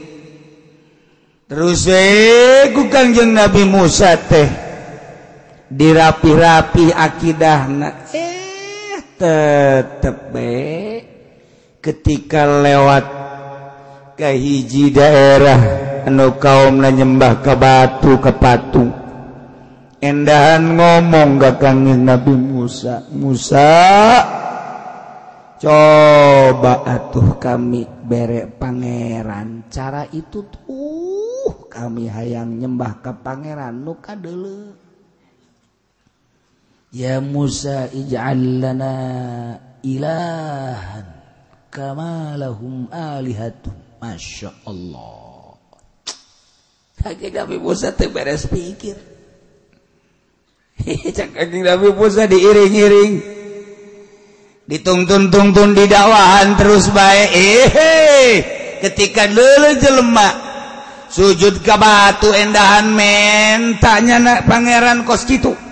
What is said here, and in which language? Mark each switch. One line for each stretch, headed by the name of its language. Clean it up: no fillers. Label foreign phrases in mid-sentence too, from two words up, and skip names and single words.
Sundanese: terus ku Kangjeng Nabi Musa teh dirapi-rapi akidahna tetep ketika lewat ke hiji daerah anu kaumna nyembah ka batu ka patung endahan ngomong ka Kangjeng Nabi Musa coba atuh kami bere pangeran cara itu tuh kami hayang nyembah ke pangeran nu kadeuleu
Arabic: ya Musa ij'al lana ilahan kama lahum alihatun
Sundanese: masyaallah Kangjeng Nabi Musa teh beres pikir Kangjeng Nabi Musa diiring-iring dituntun-tuntun di dakwahan terus bae ketika leuleuh jelema sujud ka batu endahan men tanya pangeran kos kitu